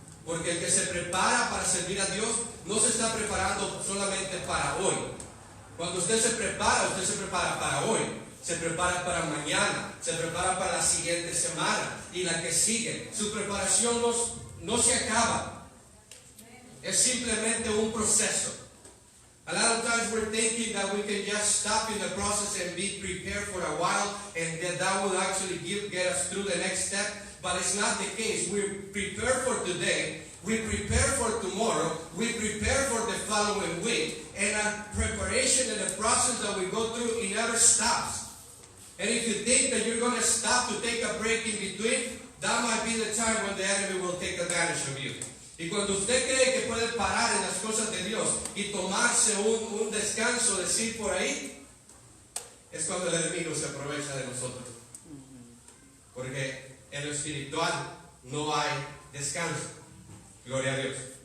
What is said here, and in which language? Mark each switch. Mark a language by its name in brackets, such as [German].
[Spanish] Porque el que se prepara para servir a Dios no se está preparando solamente para hoy. Cuando usted se prepara para hoy, se prepara para mañana, se prepara para la siguiente semana y la que sigue. Su preparación no se acaba. Es simplemente un proceso. [English] A lot of times we're thinking that we can just stop in the process and be prepared for a while, and that will actually get us through the next step. But it's not the case. We prepare for today, we prepare for tomorrow, we prepare for the following week, and our preparation and the process that we go through, it never stops. And if you think that you're going to stop to take a break in between, that might be the time when the enemy will take advantage of you. [Spanish] Y cuando usted cree que puede parar en las cosas de Dios y tomarse un descanso, decir por ahí, es cuando el enemigo se aprovecha de nosotros. Porque en lo espiritual no hay descanso. Gloria a Dios.